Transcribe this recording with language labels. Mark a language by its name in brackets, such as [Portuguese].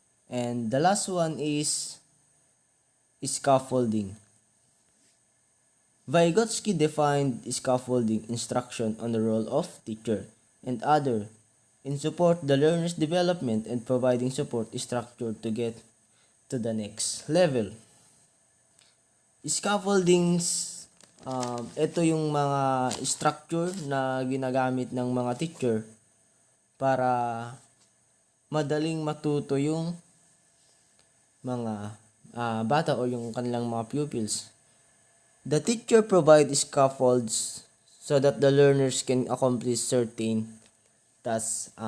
[English] And the last one is scaffolding. Vygotsky defined scaffolding instruction on the role of teacher and other in support the learner's development and providing support structure to get to the next level. [Filipino] Scaffoldings, ito yung mga structure na ginagamit ng mga teacher para madaling matuto yung mga bata o yung kanilang mga pupils. [English] The teacher provides scaffolds so that the learners can accomplish certain tasks.